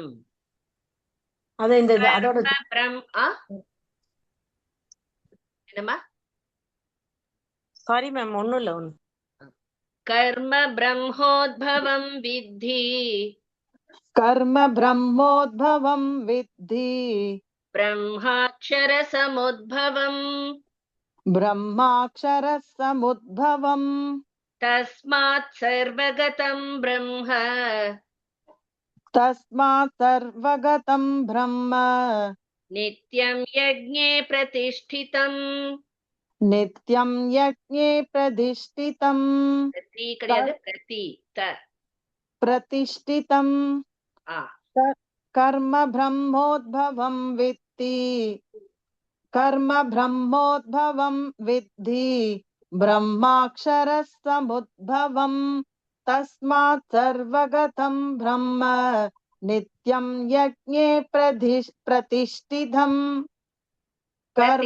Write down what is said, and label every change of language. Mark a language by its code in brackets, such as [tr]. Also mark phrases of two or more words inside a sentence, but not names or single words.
[ta] அது இந்த அதோட என்னமா? [en] sorry ma'am, [ta] ஒண்ணும் இல்ல ஒண்ணு. [sa] कर्म ब्रह्मोद्भवं विद्धि कर्म ब्रह्मोद्भवं विद्धि பிரம்மாக்ஷர சமுத்பவம் ब्रह्माक्षरसमुद्भवम् तस्मात् सर्वगतं ब्रह्म तस्मात् सर्वगतं ब्रह्म नित्यं यज्ञे प्रतिष्ठितम्. नित्यं यज्ञे प्रतिष्ठितम् [ta] பிரதி கிடையாது, பிரதி த [sa] प्रतिष्ठितम् ஆ कर्म ब्रह्मोद्भवं विद्धि कर्म ब्रह्मोद्भवं विद्धि ब्रह्माक्षरसमुद्भवम् तस्मात् सर्वगतं ब्रह्म नित्यं यज्ञे प्रतिष्ठितम् कर्म